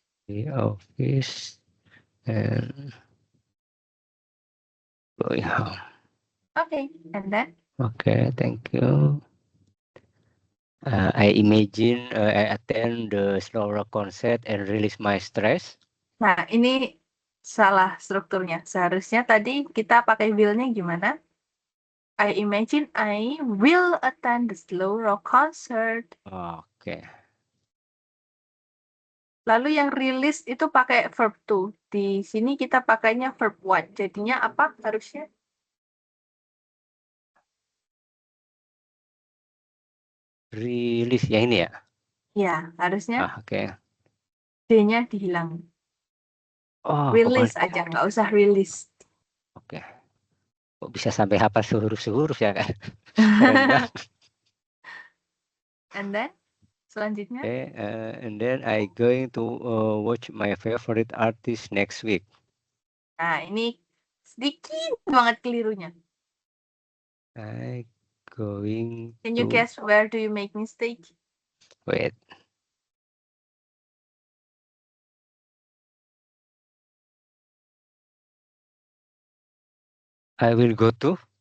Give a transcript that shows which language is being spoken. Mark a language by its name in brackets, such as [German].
[English] The office and going home. Okay, and then? Okay, thank you. I imagine I attend the slow rock concert and release my stress. [Indonesian] Nah, ini salah strukturnya. Seharusnya tadi kita pakai will-nya gimana? [English] I imagine I will attend the slow rock concert. Oke. [Indonesian] Lalu yang release itu pakai verb to. Di sini kita pakainya verb one. Jadinya apa harusnya? Release ya ini ya? Ya, harusnya Oke. D-nya dihilangin. Oh, Release aja, nggak usah release. Oke. Kok bisa sampai hafal sehuruf-sehuruf ya kan? Keren banget. [English] And then, [Indonesian] selanjutnya? [English] Okay, and then I going to watch my favorite artist next week. [Indonesian] Nah, ini sedikit banget kelirunya. [English] I going Can you guess where do you make mistake? wait. I will go to.